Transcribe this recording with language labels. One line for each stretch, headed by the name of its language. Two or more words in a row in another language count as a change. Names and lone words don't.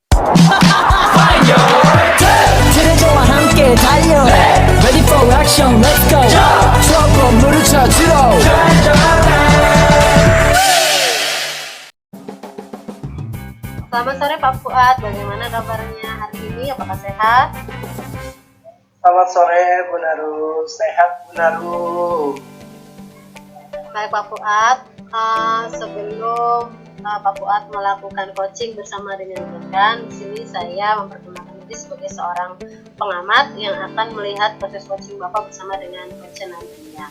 Korean: 트레저와 함께 달려
English: Ready for action, let's go
Korean: 추억 건물을 찾으러
Indonesian: Selamat sore Pak Fuad, bagaimana kabarnya hari ini? Apakah sehat? Selamat sore Bu Naru, sehat Bu Naru. Baik Pak Fuad, sebelum Pak Fuad melakukan coaching bersama dengan rekan, di sini saya memperkenalkan diri sebagai seorang pengamat yang akan melihat proses coaching Bapak bersama dengan coach nantinya.